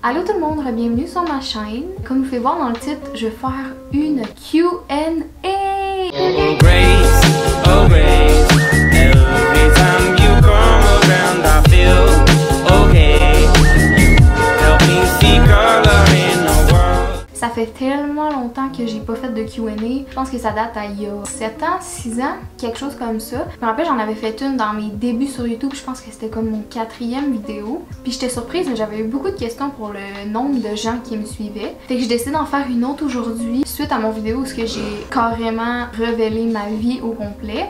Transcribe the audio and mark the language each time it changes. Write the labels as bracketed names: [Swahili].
[French] Allô tout le monde, bienvenue sur ma chaîne. Comme vous pouvez voir dans le titre, je vais faire une Q&A. [English] Oh grace, oh grace, every time you come around I feel okay. Help me see color in the world. [French] Ça fait tellement longtemps que j'ai pas fait de Q&A. Je pense que ça date à il y a 7 ans, 6 ans, quelque chose comme ça. Je me rappelle, j'en avais fait une dans mes débuts sur YouTube. Je pense que c'était comme mon 4e vidéo. Puis j'étais surprise, mais j'avais eu beaucoup de questions pour le nombre de gens qui me suivaient. Fait que je décide d'en faire une autre aujourd'hui, suite à mon vidéo où j'ai carrément révélé ma vie au complet.